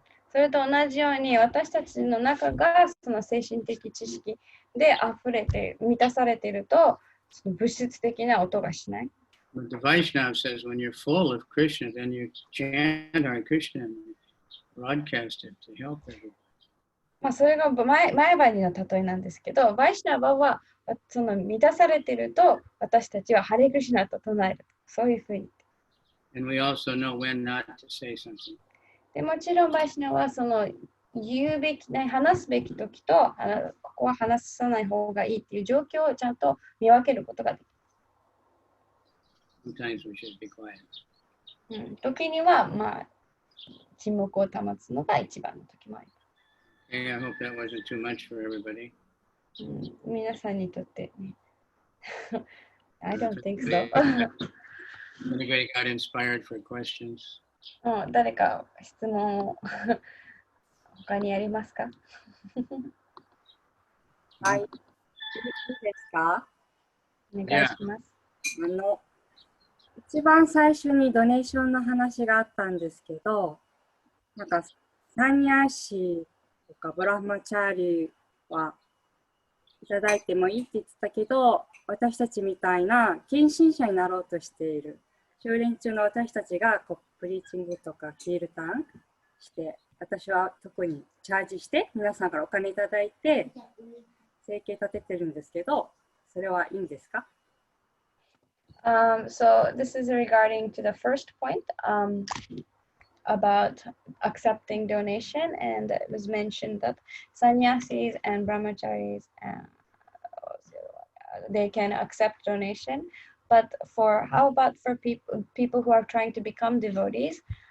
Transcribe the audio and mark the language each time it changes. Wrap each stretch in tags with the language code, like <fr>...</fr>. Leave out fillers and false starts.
<ja>それと同じように私たちの中がその精神的知識で溢れて満たされているとその物質的な音がしない。</ja> <en>But the Vaishnava says when you're full of Krishna, then you chant Hare Krishna and broadcast it to help everyone.</en> <ja>それが前歯の例えなんですけど、バイシナバはその満たされていると私たちはハレクリシナと唱える。そういうふうに。</ja> <en>And we also know when not to say something.</en> <ja>でもちろんバイシナはその言うべき、話すべき時とここは話さない方がいいっていう状況をちゃんと見分けることができる。</ja> <en>Sometimes we should be quiet.</en> <ja>時には沈黙を保つのが一番の時もあります。</ja> <en>Okay, I hope that wasn't too much for everybody.</en> <ja>皆さんにとってね。</ja> <en>I don't think so. Anybody got inspired for questions?</en> <ja>誰か質問を他にありますか？はい。いいですか？お願いします。一番最初にドネーションの話があったんですけど、なんかサンニャーシとかブラマチャーリはいただいてもいいって言ってたけど、私たちみたいな献身者になろうとしている修練中の私たちがプリーチングとかキールタンして、私は特にチャージして皆さんからお金いただいて生計立ててるんですけど、それはいいんですか</ja> <en>？So this is regarding to the first point about accepting donation, and it was mentioned that sannyasis and brahmacharis they can accept donation, but how about for people who are trying to become devotees?</en>